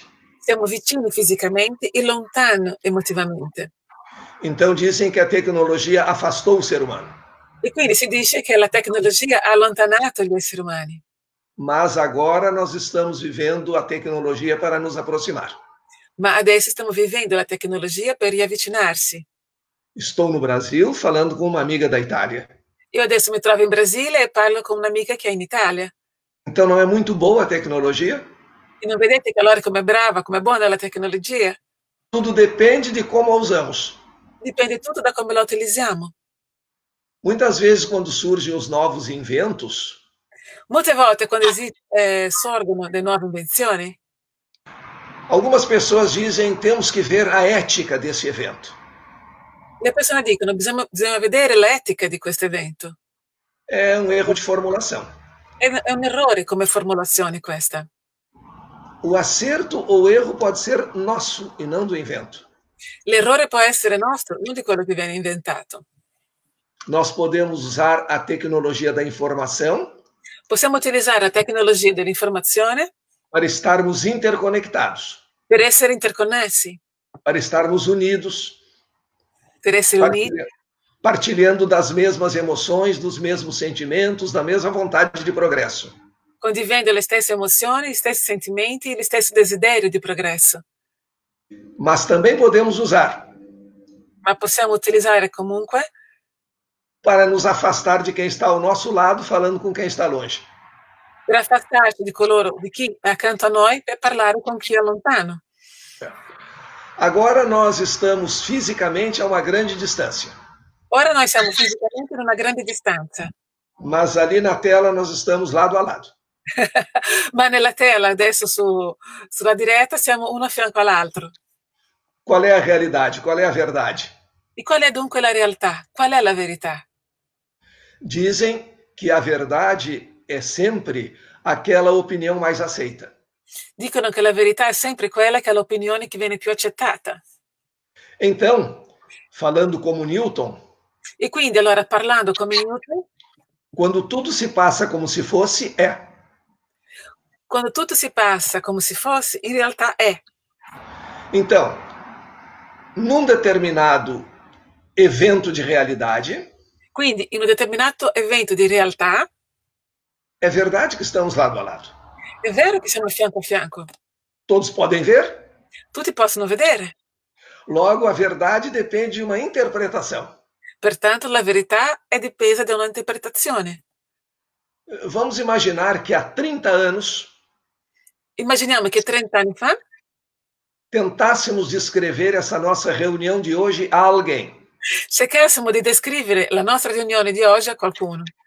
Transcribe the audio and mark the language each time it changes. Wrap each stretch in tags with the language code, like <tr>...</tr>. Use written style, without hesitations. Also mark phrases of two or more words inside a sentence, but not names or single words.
<it>Siamo vicini fisicamente e lontano emotivamente.</it> <pt>Então dizem que a tecnologia afastou o ser humano.</pt> <it>E quindi si dice che la tecnologia ha allontanato gli esseri umani.</it> <pt>Mas agora nós estamos vivendo a tecnologia para nos aproximar.</pt> <it>Ma adesso stiamo vivendo la tecnologia per riavvicinarsi.</it> <pt>Estou no Brasil falando com uma amiga da Itália.</pt> <it>Io adesso mi trovo in Brasile e parlo con un'amica che è in Italia.</it> <pt>Então não é muito boa a tecnologia?</pt> <it>E non vedete che allora com'è brava, com'è buona la tecnologia?</it> <pt>Tudo depende de como a usamos.</pt> <it>Dipende tutto da come la utilizziamo.</it> <pt>Muitas vezes, quando surgem os novos inventos,</pt> <it>Molte volte quando sorgono le nuove invenzioni,</it> <pt>algumas pessoas dizem temos que ver a ética desse evento.</pt> <it>le persone dicono bisogna vedere l'etica di questo evento.</it> <pt>É um erro de formulação.</pt> <it>È un errore come formulazione questa.</it> <pt>O acerto ou erro pode ser nosso e não do invento.</pt> <it>L'errore può essere nostro, non di quello che viene inventato.</it> <pt>Nós podemos usar a tecnologia da informação</pt> <it>Possiamo utilizzare la tecnologia dell'informazione</it> <pt>para estarmos interconectados,</pt> <it>per essere interconnessi,</it> <pt>para estarmos unidos,</pt> <it>per essere uniti,</it> <pt>partilhando das mesmas emoções, dos mesmos sentimentos, da mesma vontade de progresso.</pt> <it>condividendo le stesse emozioni, gli stessi sentimenti, gli stessi desideri di progresso.</it> <pt>Mas também podemos usar</pt> <it>Ma possiamo utilizzare comunque</it> <pt>para nos afastar de quem está ao nosso lado, falando com quem está longe.</pt> <it>per affastarci di chi è accanto a noi, per parlare con chi è lontano.</it> <pt>Agora nós estamos fisicamente a uma grande distância.</pt> <it>Ora noi siamo fisicamente in una grande distanza,</it> <pt>Mas ali na tela nós estamos lado a lado.</pt> <it>ma nella tela, adesso sulla diretta, siamo uno a fianco all'altro.</it> <pt>Qual é a realidade? Qual é a verdade?</pt> <it>E qual è dunque la realtà? Qual è la verità?</it> <pt>Dizem que a verdade é sempre aquela opinião mais aceita.</pt> <it>Dicono che la verità è sempre quella che è l'opinione che viene più accettata.</it> <pt>Então, falando como Newton,</pt> <it>E quindi allora parlando come Newton,</it> <pt>quando tudo se passa como se fosse, é.</pt> <it>quando tutto si passa come se fosse, in realtà è.</it> <pt>Então, num determinado evento de realidade,</pt> <it>Quindi in un determinato evento di realtà</it> <pt>é verdade que estamos lado a lado.</pt> <it>è vero che siamo fianco a fianco.</it> <pt>Todos podem ver?</pt> <it>Tutti possono vedere.</it> <pt>Logo, a verdade depende de uma interpretação.</pt> <it>Pertanto, la verità è dipesa da un'interpretazione.</it> <pt>Vamos imaginar que há 30 anos</pt> <it>Immaginiamo che 30 anni fa</it> <pt>tentássemos descrever essa nossa reunião de hoje a alguém.</pt> <it>cercassimo di descrivere la nostra riunione di oggi a qualcuno.</it>